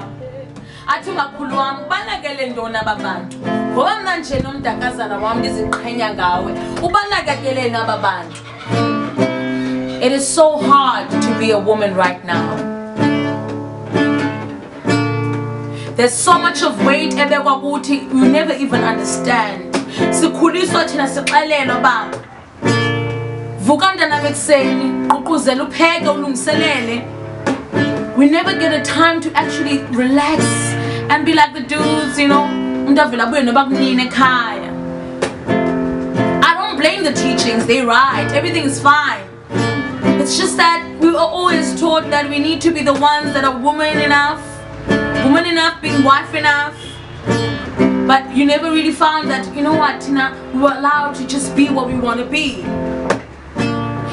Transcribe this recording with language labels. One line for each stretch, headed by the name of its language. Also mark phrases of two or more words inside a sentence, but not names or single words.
Xhosa: Athi makhulu wam banakele ntoni aba bantu ngoba mna nje nomdakazana wam ndiziqhenya ngawe ubanakeleleni aba bantu.
English: It is so hard to be a woman right now. There's so much of weight
Xhosa: ebekwa kuthi
English: you never even understand.
Xhosa: Sikhuliswa thina sixelelwa ba vuka mntana mekuseni ququzela upheke ulungiselele.
English: We never get a time to actually relax and be like the dudes, you know.
Xhosa: Umuntu avela abuye noba kunini ekhaya.
English: I don't blame the teachings, they right, everything is fine. It's just that we were always taught that we need to be the ones that are woman enough being wife enough. But you never really found that, you know what, Tina, we were allowed to just be what we want to be.